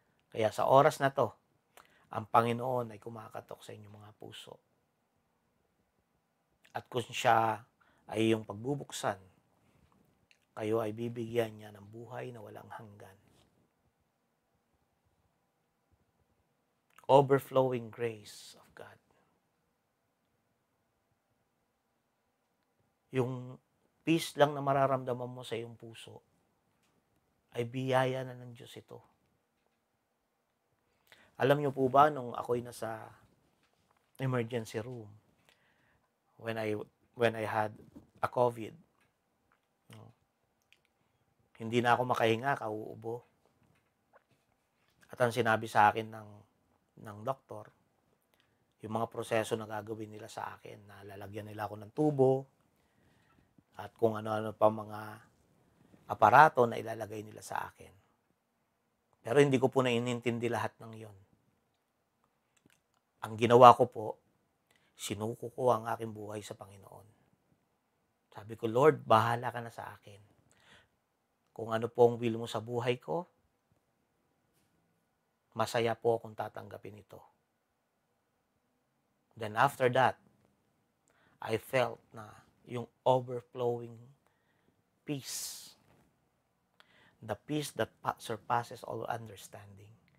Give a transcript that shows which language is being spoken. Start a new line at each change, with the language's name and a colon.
Filipino: Kaya sa oras na to, ang Panginoon ay kumakatok sa inyong mga puso. At kung siya ay iyong pagbubuksan, kayo ay bibigyan niya ng buhay na walang hanggan.
English: Overflowing grace of God.
Filipino: Yung peace lang na mararamdaman mo sa iyong puso, ay biyaya na ng Diyos ito. Alam niyo po ba, nung ako'y nasa emergency room,
English: when I had a COVID,
Filipino: hindi na ako makahinga, kauubo. At ang sinabi sa akin ng doktor, yung mga proseso na gagawin nila sa akin, na lalagyan nila ako ng tubo, at kung ano-ano pa mga aparato na ilalagay nila sa akin. Pero hindi ko po naiintindi lahat ng yon. Ang ginawa ko po, sinuko ko ang aking buhay sa Panginoon. Sabi ko,
English: Lord, bahala
Filipino: ka na sa akin. Kung ano po ang will mo sa buhay ko, masaya po akong tatanggapin ito.
English: Then after that, I felt
Filipino: na yung
English: overflowing peace. The peace that surpasses all understanding.